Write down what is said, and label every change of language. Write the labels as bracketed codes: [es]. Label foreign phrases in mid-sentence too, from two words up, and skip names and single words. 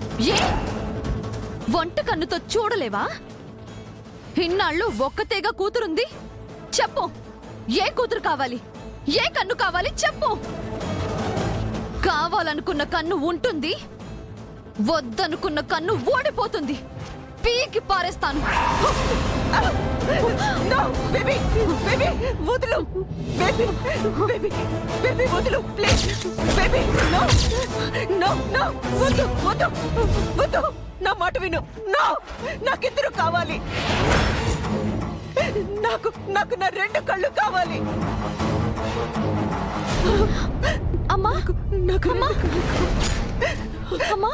[te] ఏ వంట కన్నుతో చూడలేవా? ఇన్నాళ్ళు ఒక్కతేగా కూతురుంది చెప్పు, ఏ కూతురు కావాలి, ఏ కన్ను కావాలి చెప్పు. కావాలనుకున్న కన్ను ఉంటుంది, వద్దనుకున్న కన్ను ఓడిపోతుంది. పీకి పారేస్తాను. [en] No, baby, baby, వదులు, baby, baby, baby, వదులు, please, baby, no, no, no, [te] వద్దు, వద్దు, వద్దు, నా మాట విను, no, నాకిద్దరు కావాలి, నాకు నా రెండు కళ్ళు కావాలి. అమ్మా, నాకు అమ్మా, అమ్మా,